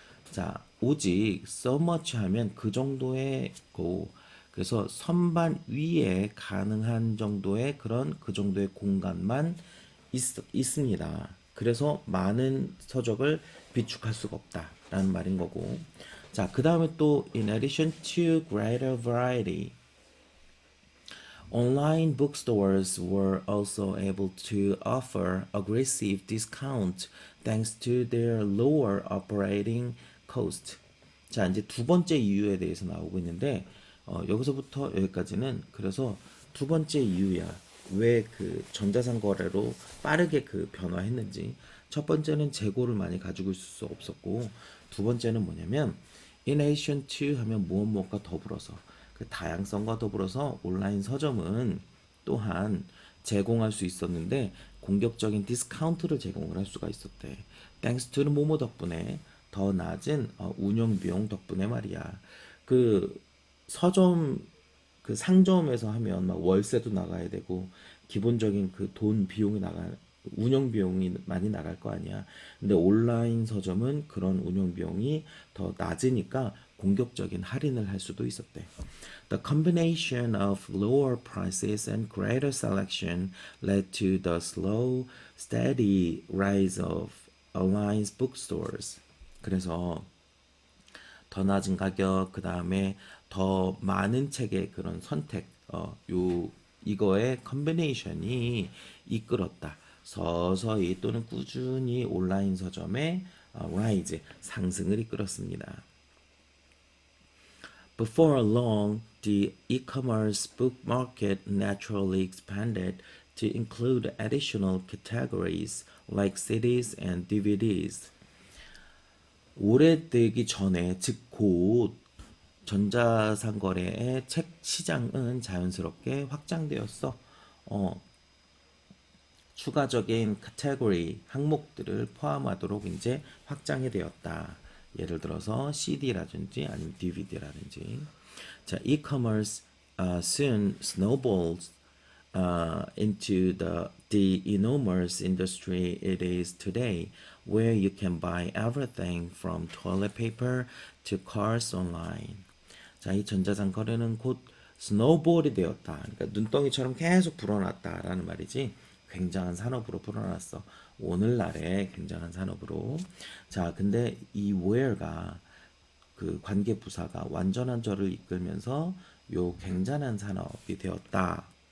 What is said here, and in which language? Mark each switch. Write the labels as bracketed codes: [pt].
[ko] 자, 오직 so much 하면 그 정도의 그래서 선반 위에 가능한 정도의 그 정도의 공간만 있습니다. 그래서 많은 서적을 비축할 수가 없다라는 말인 거고. [en] 자, 그 다음에 또 in addition to greater variety, online bookstores were also able to offer aggressive discounts thanks to their lower operating cost. [ko] 자, 이제 두 번째 이유에 대해서 나오고 있는데 여기서부터 여기까지는 그래서 두 번째 이유야. 왜 그 전자상 거래로 빠르게 그 변화했는지. 첫 번째는 재고를 많이 가지고 있을 수 없었고 두 번째는 뭐냐면 in addition to 하면 무엇 무엇과 더불어서 그 다양성과 더불어서 온라인 서점은 또한 제공할 수 있었는데 공격적인 디스카운트를 제공을 할 수가 있었대. Thanks to the 뭐뭐 덕분에 더 낮은 운영 비용 덕분에 말이야. 그 서점 그 상점에서 하면 막 월세도 나가야 되고 기본적인 그 돈 비용이 나가 운영 비용이 많이 나갈 거 아니야. 근데 온라인 서점은 그런 운영 비용이 더 낮으니까 공격적인 할인을 할 수도 있었대. [en] The combination of lower prices and greater selection led to the slow, steady rise of online bookstores. [ko] 그래서 더 낮은 가격, 그 다음에 더 많은 책의 그런 선택, 이거의 컨비네이션이 이끌었다. 서서히 또는 꾸준히 온라인 서점의 라이즈, 상승을 이끌었습니다. [en] Before long, the e-commerce book market naturally expanded to include additional categories like CDs and DVDs. [ko] 오래되기 전에, 즉 곧 전자상거래의 책 시장은 자연스럽게 확장되었어. 추가적인 카테고리 항목들을 포함하도록 이제 확장이 되었다. 예를 들어서 CD라든지 아니면 DVD라든지. [en] 자, e-commerce soon snowballs into the enormous industry it is today, where you can buy everything from toilet paper to cars online. [ko] 자, 이 전자상 거래는 곧 스노우볼이 되었다. 그러니까 눈덩이처럼 계속 불어났다라는 말이지. 굉장한 산업으로 불어났어. 오늘날의 굉장한 산업으로. 자, 근데 이 where가 그 관계 부사가 완전한 절을 이끌면서 요 굉장한 산업이 되었다.